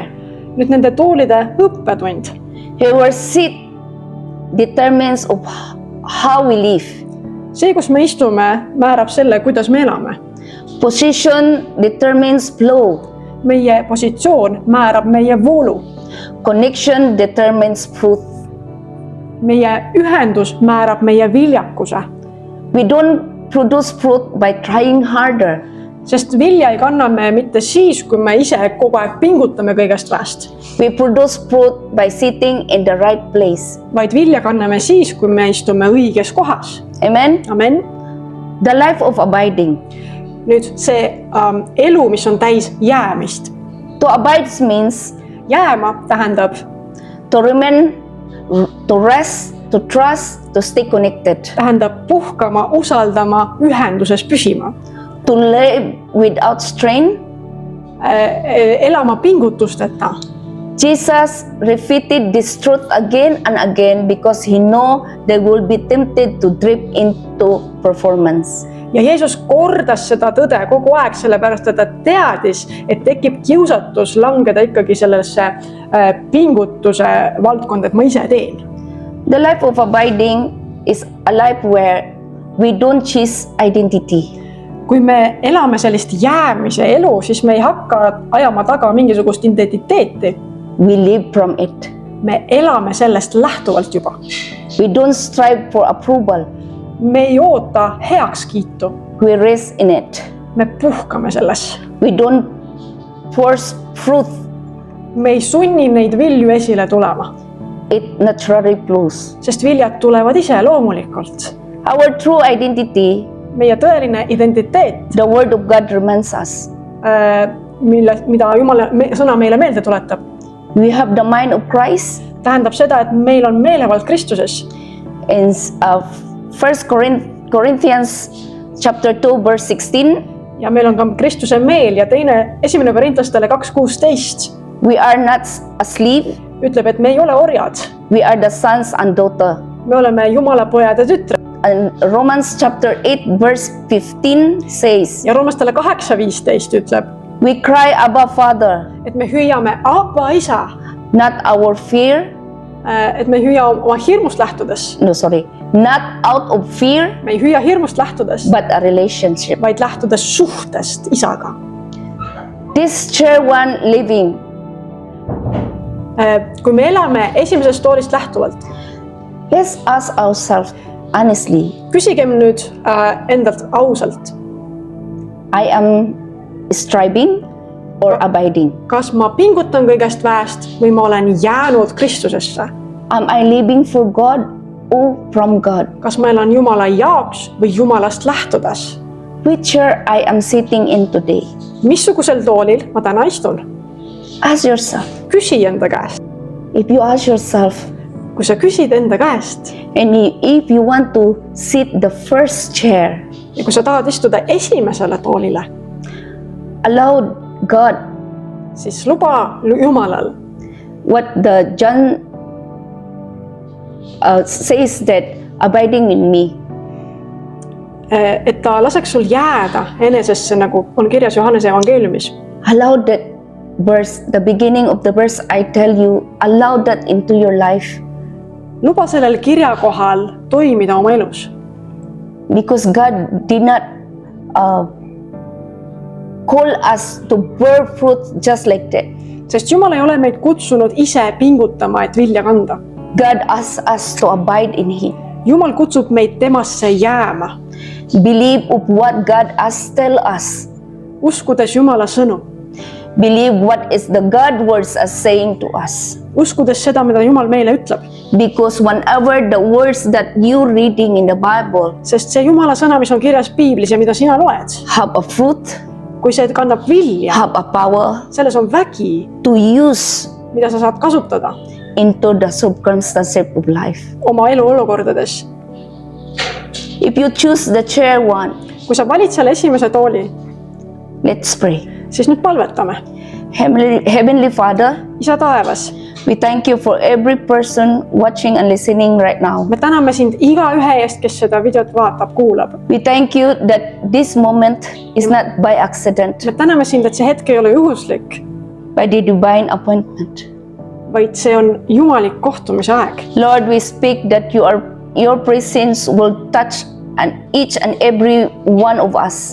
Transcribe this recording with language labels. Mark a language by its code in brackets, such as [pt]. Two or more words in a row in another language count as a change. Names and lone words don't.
[et] Nüüd nende toolide õppetund. [en] Our seat determines of how we live. [et] See, kus me istume, määrab selle, kuidas me elame. [en] Position determines flow. [et] Meie positsioon määrab meie voolu. [en] Connection determines fruit. [et] Meie ühendus määrab meie viljakuse. [en] We don't produce fruit by trying harder. [et] sest vilja ei kanna me mitte siis, kui me ise kogu aeg pingutame kõigest väest, [en] We produce fruit by sitting in the right place. [et] vaid vilja kanname siis, kui me istume õiges kohas. Amen. Amen. [en] The life of abiding. [et] Nüüd see elu, mis on täis jäämist. [en] To abide means [et] Jääma tähendab [en] to remain, to rest, to trust, to stay connected, [et] puhkama, usaldama, ühenduses püsima, [en] to live without strain. [et] elama pingutusteta. [en] Jesus repeated this truth again and again because he know they will be tempted to drift into performance. [et] Ja Jeesus kordas seda tõde kogu aeg, sellepärast et ta teadis, et tekib kiusatus langeda ikkagi sellesse pingutuse valdkonda, et ma ise teen. [en] The life of abiding is a life where we don't chase identity. [et] Kui me elame sellist jäämise elu, siis me ei hakka ajama taga mingisugust identiteeti. [en] We live from it. [et] Me elame sellest lähtuvalt juba. [en] We don't strive for approval. [et] Me ei oota heakskiitu. [en] We rest in it. [et] Me puhkame selles. [en] We don't force fruit. [et] Me ei sunni neid vilju esile tulema. [en] It naturally flows. [et] Sest viljad tulevad ise loomulikult. [en] Our true identity, [et] Meie tõeline identiteet, [en] the word of God reminds us. [et] mida Jumala sõna meile meelde tuletab, [en] We have the mind of Christ. [et] tähendab seda, et meil on meelevald Kristuses. [en] In 1 Corinthians chapter 2 verse 16, [et] Ja meil on ka Kristuse meel ja esimene Korintlastele 2:16 [en] we are not asleep. [et] ütleb, et me ei ole orjad. [en] We are the sons and daughter. [et] Me oleme Jumala pojad ja tütred. [en] And Romans chapter 8 verse 15 says, [et] Ja Roomastele 8:15 ütleb, [en] we cry, Abba Father, [et] et me hüüame Abba isa, [en] not our fear, [et] et me ei hüüa oma hirmust lähtudes. [en] not out of fear, [et] Me ei hüüa hirmust lähtudes, [en] but a relationship. [et] vaid lähtudes suhtest isaga. [en] This share one living, [et] Kui me elame esimesest toolist lähtuvalt, [en] let's ask ourselves honestly, [et] küsigem nüüd endalt ausalt, [en] I am striving or abiding? [et] kas ma pingutan kõigest väest või ma olen jäänud Kristusesse? [en] Am I living for God or from God? [et] Kas ma elan Jumala jaoks või Jumalast lähtudes? [en] Which chair I am sitting in today? [et] Missugusel toolil ma täna istun? [en] Ask yourself. [et] Küsi enda käest. [en] If you ask yourself, [et] Kui sa küsid enda käest [en] and if you want to sit the first chair, [et] ja kui sa tahad istuda esimesele toolile, [en] allow God, [et] siis luba Jumalal, [en] what the John says that abiding in me. [et] et ta laseks sul jääda enesesse, nagu on kirjas Johannese evangeeliumis. [en] Allow that verse, the beginning of the verse, I tell you, allow that into your life. [et] Luba sellel kirjakohal toimida oma elus. [en] Because God did not call us to bear fruit just like that. [et] Sest Jumal ei ole meid kutsunud ise pingutama, et vilja kanda. [en] God asks us to abide in Him. [et] Jumal kutsub meid temasse jääma. [en] Believe of what God has tell us. [et] Uskudes Jumala sõnu. [en] Believe what is the God words are saying to us. [et] Uskudes seda, mida Jumal meile ütleb. [en] Because whenever the words that you reading in the Bible [et] Sest see Jumala sõna, mis on kirjas piiblis ja mida sina loed, [en] have a fruit, [et] kui see kannab vilja, [en] have a power [et] selles on vägi, [en] to use [et] mida sa saad kasutada [en] into the circumstances of life. [et] oma elu olukordades. [en] If you choose the chair one, [et] Kui sa valid selle esimese tooli, [en] let's pray. [et] siis nüüd palvetame. [en] Heavenly Father, [et] Isa taevas, [en] we thank you for every person watching and listening right now. [et] me täname sind igaühe eest, kes seda videot vaatab, kuulab. [en] We thank you that this moment is not by accident, [et] me täname sind, et see hetk ei ole juhuslik, [en] by the divine appointment. [et] vaid see on jumalik kohtumise aeg. [en] Lord, we speak that your presence will touch and each and every one of us.